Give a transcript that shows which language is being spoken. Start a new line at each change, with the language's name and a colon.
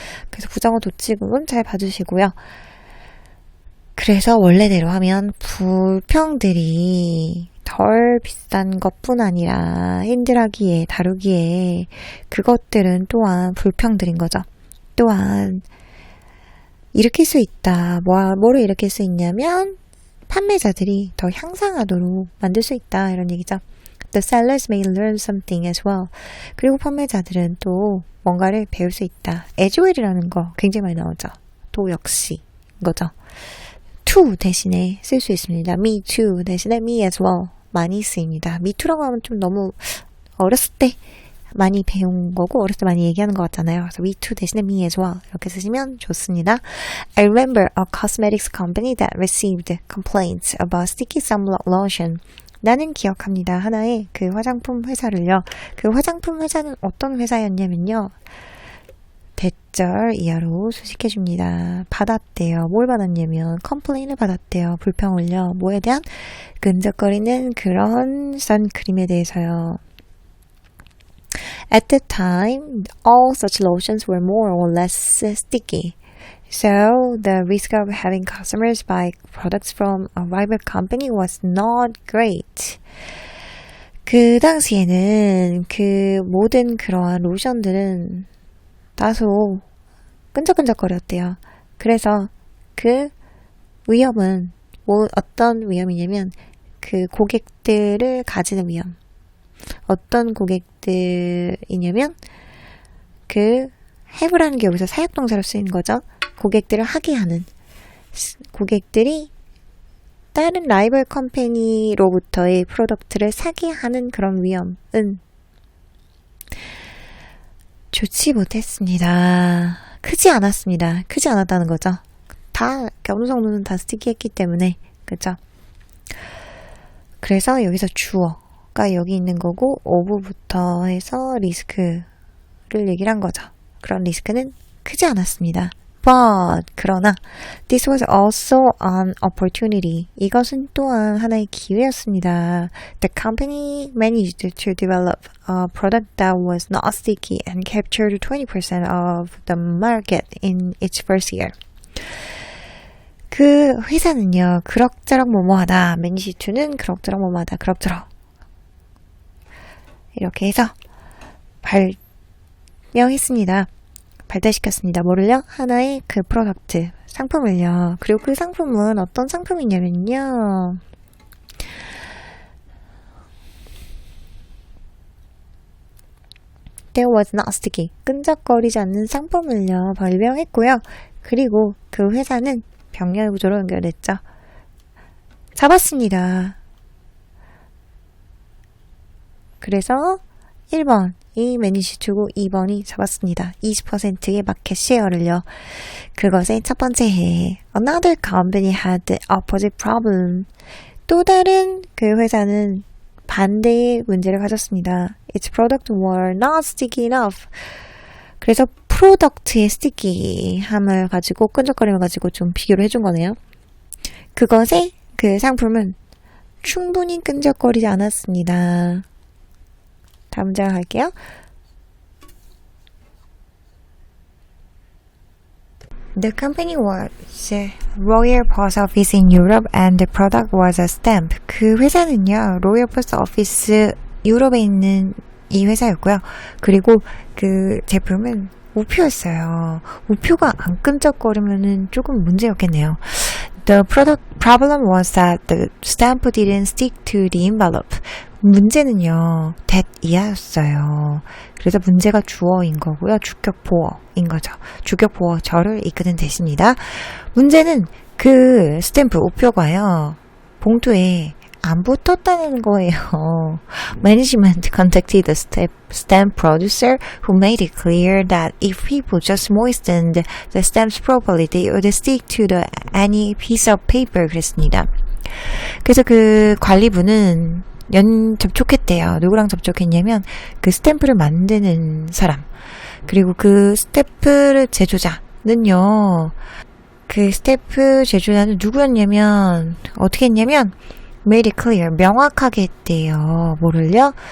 Korean: 그래서 부정어 도치 부분 잘 봐주시고요. 그래서 원래대로 하면 불평들이 덜 비싼 것뿐 아니라 핸들하기에 다루기에 그것들은 또한 불평들인 거죠. 또한 일으킬 수 있다. 뭐를 일으킬 수 있냐면 판매자들이 더 향상하도록 만들 수 있다. 이런 얘기죠.
English: The sellers may learn something as well.
Korean: 그리고 판매자들은 또 뭔가를 배울 수 있다. as well이라는 거 굉장히 많이 나오죠. 또 역시 거죠. to 대신에 쓸 수 있습니다. me too 대신에 me as well 많이 쓰입니다. me too라고 하면 좀 너무 어렸을 때 많이 배운 거고 어렸을 때 많이 얘기하는 것 같잖아요. 그래서 me too 대신에 me as well 이렇게 쓰시면 좋습니다.
English: I remember a cosmetics company that received complaints about sticky sunblock lotion.
Korean: 나는 기억합니다. 하나의 그 화장품 회사를요. 그 화장품 회사는 어떤 회사였냐면요. 대절 이하로 수식해줍니다. 받았대요. 뭘 받았냐면 컴플레인을 받았대요. 불평을요. 뭐에 대한? 끈적거리는 그런 선크림에 대해서요.
English: At the time, all such lotions were more or less sticky. So the risk of having customers buy products from a rival company was not great.
Korean: 그 당시에는 그 모든 그러한 로션들은 다소 끈적끈적거렸대요. 그래서 그 위험은 어떤 위험이냐면 그 고객들을 가지는 위험. 어떤 고객들이냐면 그 have라는 게 여기서 사역동사로 쓰인 거죠. 고객들을 하게 하는 고객들이 다른 라이벌 컴퍼니로부터의 프로덕트를 사게 하는 그런 위험은 좋지 못했습니다. 크지 않았습니다. 크지 않았다는 거죠. 다 어느 정도는 다 스티키했기 때문에 그죠? 그래서 여기서 주어가 여기 있는 거고 오브부터 해서 리스크를 얘기를 한 거죠. 그런 리스크는 크지 않았습니다.
English: But
Korean: 그러나
English: this was also an opportunity.
Korean: 이것은 또한 하나의 기회였습니다.
English: The company managed to develop a product that was not sticky and captured 20% of the market in its first year.
Korean: 그 회사는요. 그럭저럭 뭐뭐하다. managed to는 그럭저럭 뭐뭐하다. 그럭저럭 이렇게 해서 발명했습니다. 발달시켰습니다. 뭐를요? 하나의 그 프로덕트, 상품을요. 그리고 그 상품은 어떤 상품이냐면요.
English: There was not sticky.
Korean: 끈적거리지 않는 상품을요. 발명했고요. 그리고 그 회사는 병렬 구조로 연결됐죠. 잡았습니다. 그래서 1번이 매니시추고 2번이 잡았습니다. 20%의 마켓 쉐어를요. 그것의 첫 번째 해.
English: Another company had the opposite problem.
Korean: 또 다른 그 회사는 반대의 문제를 가졌습니다.
English: Its product were not sticky enough.
Korean: 그래서 프로덕트의 스티키함을 가지고 끈적거림을 가지고 좀 비교를 해준 거네요. 그것의 그 상품은 충분히 끈적거리지 않았습니다. 다음 문장 갈게요.
English: The company was Royal Post Office in Europe and the product was a stamp.
Korean: 그 회사는요, Royal Post Office 유럽에 있는 이 회사였고요. 그리고 그 제품은 우표였어요. 우표가 안 끈적거리면은 조금 문제였겠네요.
English: The product problem was that the stamp didn't stick to the envelope.
Korean: 문제는요, that 이하였어요. 그래서 문제가 주어인 거고요. 주격 보어인 거죠. 주격 보어 저를 이끄는 대시입니다. 문제는 그 스탬프 우표가요, 봉투에 안 붙었다는 거예요.
English: Management contacted the stamp producer who made it clear that if people just moistened the stamps properly, they would stick to any piece of paper.
Korean: 그랬습니다. 그래서 그 관리부는 접촉했대요. 누구랑 접촉했냐면 그 스탬프를 만드는 사람, 그리고 그 스탬프를 제조자는요, 그 스탬프 제조자는 누구였냐면 어떻게 했냐면
English: made it clear,
Korean: 명확하게 했대요. 뭐를요?